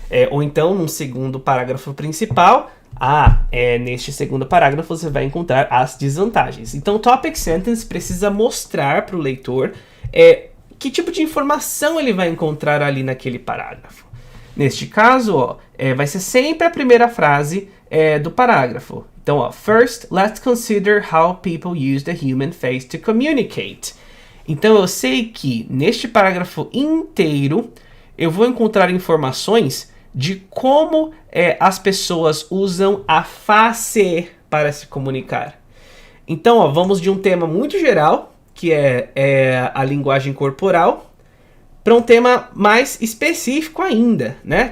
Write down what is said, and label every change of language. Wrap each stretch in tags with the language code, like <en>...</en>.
<pt>Ou então, num segundo parágrafo principal, neste segundo parágrafo você vai encontrar as desvantagens. Então, o topic sentence precisa mostrar para o leitor que tipo de informação ele vai encontrar ali naquele parágrafo. Neste caso, vai ser sempre a primeira frase do parágrafo. Então,</pt> <en>first, let's consider how people use the human face to communicate.</en> <pt>Então, eu sei que neste parágrafo inteiro eu vou encontrar informações de como as pessoas usam a face para se comunicar. Então, vamos de um tema muito geral, que é a linguagem corporal, para um tema mais específico ainda, né?</pt>